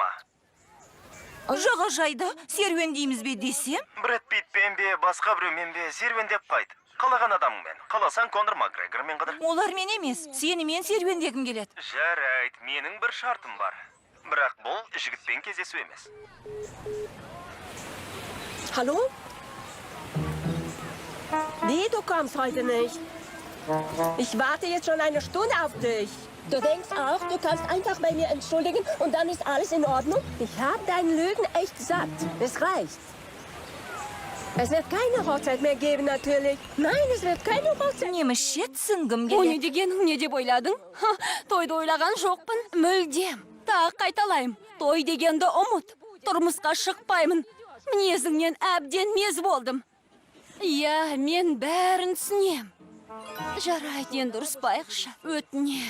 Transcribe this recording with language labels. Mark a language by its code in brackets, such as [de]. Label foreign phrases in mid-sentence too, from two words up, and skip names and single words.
[kk] Жағажайда серуендейміз бе десем? Брэд Питтпен бе, басқа біреумен бе, серуендеп қайт. Қалаған адамыңмен. Қаласаң Конор Макгрегормен қыдыр. Олар мен емес, сені мен серуендегім келеді. Жарайт, менің бір шартым бар. Бірақ бұл жігітпен кездесу емес. [de] Hallo? Nee, du kommst heute nicht. Ich warte jetzt schon eine Stunde auf dich. Du denkst auch, du kannst einfach bei mir entschuldigen und dann ist alles in Ordnung? Ich habe deine Lügen echt satt. Es reicht. Es wird keine Hochzeit mehr geben, natürlich. Nein, es wird keine Hochzeit. [kk] Немісше түсінгім О, не келеді. дегенің не деп ойладың? Тойды ойлаған жоқпын, мүлдем. Тағы қайталайым, той дегенді ұмыт. Тұрмысқа шықпаймын. Мінезіңнен әбден мез болдым. Иә, мен бәрін түсінем. Жарайды, енді ұрыспайықшы, өтінем.